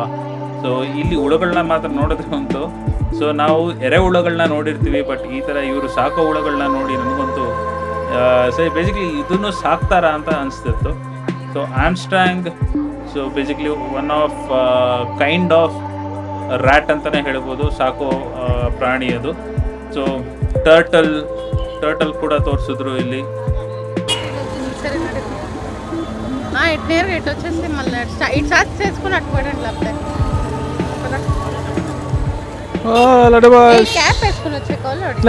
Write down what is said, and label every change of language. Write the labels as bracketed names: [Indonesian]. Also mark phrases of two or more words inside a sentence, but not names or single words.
[Kannada] ಸೊ ಇಲ್ಲಿ ಹುಳುಗಳನ್ನ ಮಾತ್ರ ನೋಡಿದ್ರೆ ಅಂತೂ ಸೊ ನಾವು ಎರೆಹುಳುಗಳನ್ನ ನೋಡಿರ್ತೀವಿ, ಬಟ್ ಈ ಥರ ಇವರು ಸಾಕೋ ಹುಳುಗಳನ್ನ ನೋಡಿ ನನಗಂತೂ [English] so basically [Kannada] ಇದನ್ನು ಸಾಕ್ತಾರಾ ಅಂತ ಅನಿಸ್ತಿತ್ತು. [English] so Armstrong so basically one of kind of rat [Kannada] ಅಂತಲೇ ಹೇಳ್ಬೋದು, ಸಾಕೋ ಪ್ರಾಣಿ ಅದು. [English] so turtle [Kannada] ಕೂಡ ತೋರಿಸಿದ್ರು ಇಲ್ಲಿ. [Telugu] ఇటు నేరుగా ఇటు వచ్చేసి మళ్ళీ ఇటు సాచి చేసుకుని అటు పోయడం లేకపోతే క్యాప్ వేసుకుని వచ్చే కాళ్ళు